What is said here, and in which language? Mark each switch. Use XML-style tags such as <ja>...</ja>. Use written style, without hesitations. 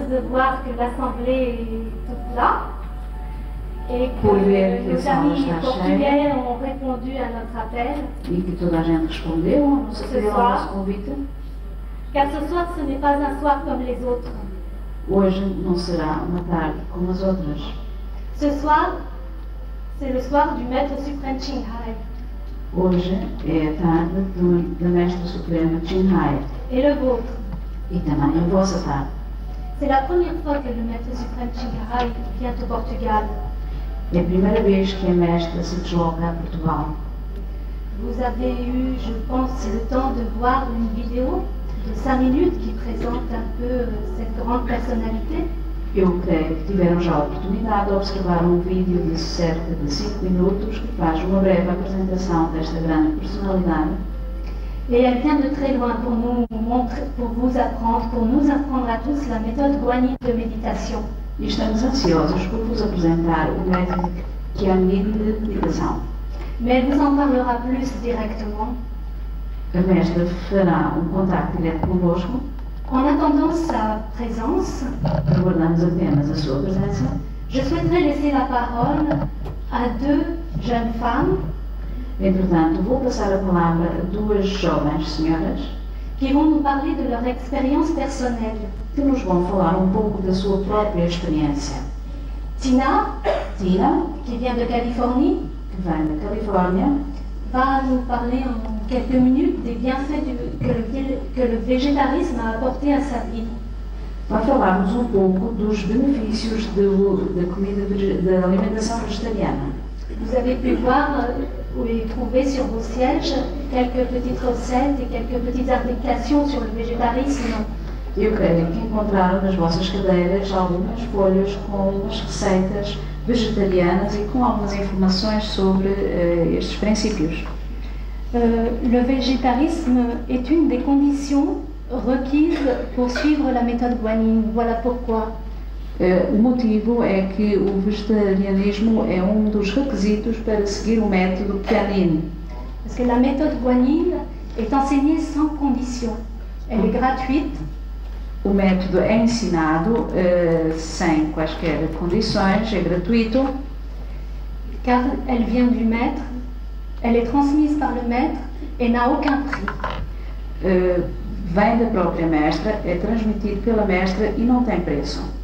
<fr>voir que l'assemblée est toute là et que</fr> <pt>Por ver que a nos sala</pt> <fr>amis</fr> <pt>está</pt> <fr>portugais</fr> <pt>cheia</pt> <fr>ont répondu à notre appel.</fr> <pt>e que toda a gente respondeu ao nosso apelo, ao nosso convite.</pt> <fr>Car ce soir, ce n'est pas un soir comme les autres.</fr> <pt>Hoje não será uma tarde como as outras.</pt> <fr>Ce soir, c'est le soir du Maître suprême Thanh Hải.</fr> <pt>Hoje é a tarde da Mestra Suprema Thanh</pt> <fr>Et le vôtre.</fr> <pt>e também a vossa tarde.</pt> <fr>C'est la première fois que le Maître suprême Thanh Hải vient au Portugal.</fr> <pt>É a primeira vez que a Mestra se desloca a Portugal.</pt> <fr>Vous avez eu, je pense, le temps de voir une vidéo de 5 minutes qui présente un peu cette grande personnalité.</fr> <pt>Eu creio que tiveram já a oportunidade de observar um vídeo de cerca de 5 minutos que faz uma breve apresentação desta grande personalidade.</pt> <fr>Et elle vient de très loin pour nous montrer, pour nous apprendre à tous la méthode guanine de méditation.</fr> <pt>E estamos ansiosos por vos apresentar o método Guanine de meditação.</pt> <fr>Mais elle vous en parlera plus directement.</fr> <pt>A Mestra fará um contacto direto convosco.</pt> <fr>En attendant sa présence,</fr> <pt>Aguardamos apenas a sua presença.</pt> <fr>je souhaiterais laisser la parole à 2 jeunes femmes</fr> <pt>Entretanto, vou passar a palavra a duas jovens senhoras</pt> <fr>qui vont nous parler de leur expérience personnelle.</fr> <pt>que nos vão falar um pouco da sua própria experiência.</pt> <fr>Tina,</fr> <pt>Tina,</pt> <fr>qui vient de Californie,</fr> <pt>que vem da Califórnia,</pt> <fr>va nous parler en quelques minutes des bienfaits que le végétarisme a apporté à sa vie.</fr> <pt>vai falar-nos um pouco dos benefícios da alimentação vegetariana.</pt> <fr>Vous avez pu voir et trouver sur vos sièges quelques petites recettes et quelques petites applications sur le végétarisme.</fr> <pt>Eu creio que encontraram nas vossas cadeiras algumas folhas com umas receitas vegetarianas e com algumas informações sobre estes princípios.</pt> <fr>Le végétarisme est une des conditions requises pour suivre la méthode guanine. Voilà pourquoi.</fr> <pt>O motivo é que o vegetarianismo é um dos requisitos para seguir o método Guanine.</pt> <fr>Parce que la méthode guanine est enseignée sans condition. Elle est gratuite.</fr> <pt>O método é ensinado sem quaisquer condições, é gratuito.</pt> <fr>Car elle vient du maître, elle est transmise par le maître et n'a aucun prix.</fr> <pt>Vem da própria mestra, é transmitido pela mestra e não tem preço.</pt>